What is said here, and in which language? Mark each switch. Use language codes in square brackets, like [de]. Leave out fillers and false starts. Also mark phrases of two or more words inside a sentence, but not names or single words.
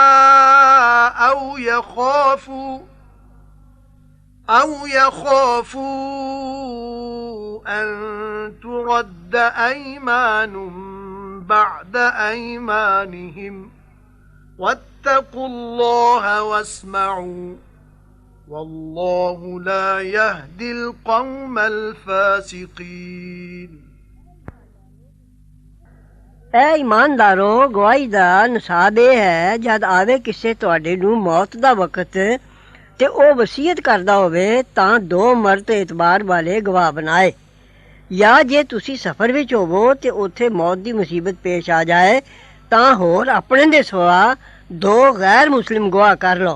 [ar] أو يخافوا أن ترد أيمان بعد أيمانهم واتقوا الله واسمعوا والله لا يهدي القوم الفاسقين [pa] ਐ ਈਮਾਨਦਾਰੋ ਗਵਾਹੀ ਦਾ ਨਸਾਬ ਇਹ ਹੈ ਜਦ ਆਵੇ ਕਿਸੇ ਤੁਹਾਡੇ ਨੂੰ ਮੌਤ ਦਾ ਵਕਤ ਤੇ ਉਹ ਵਸੀਅਤ ਕਰਦਾ ਹੋਵੇ ਤਾਂ ਦੋ ਮਰਦ ਇਤਬਾਰ ਵਾਲੇ ਗਵਾਹ ਬਣਾਏ ਜਾਂ ਜੇ ਤੁਸੀਂ ਸਫ਼ਰ ਵਿੱਚ ਹੋਵੋ ਤੇ ਉੱਥੇ ਮੌਤ ਦੀ ਮੁਸੀਬਤ ਪੇਸ਼ ਆ ਜਾਏ ਤਾਂ ਹੋਰ ਆਪਣੇ ਦੇ ਸਿਵਾ ਦੋ ਗੈਰ ਮੁਸਲਿਮ ਗਵਾਹ ਕਰ ਲਓ